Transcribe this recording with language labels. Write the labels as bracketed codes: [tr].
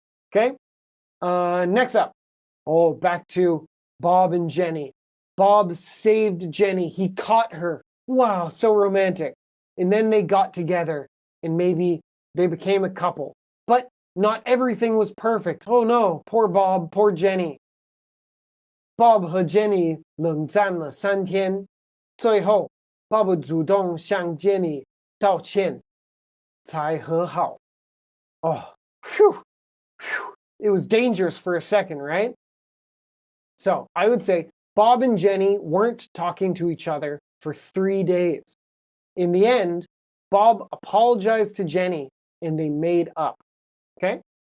[en] Okay? Next up. Oh, back to Bob and Jenny. Bob saved Jenny. He caught her. Wow, so romantic. And then they got together and maybe they became a couple. But not everything was perfect. Oh no, poor Bob, poor Jenny. [zh] Bob 和 Jenny 冷战了3天，最后 Bob 主动向 Jenny 道歉，才和好。 [en] Oh, phew, phew. It was dangerous for a second, right? So I would say Bob and Jenny weren't talking to each other for 3 days. In the end, Bob apologized to Jenny and they made up. Okay?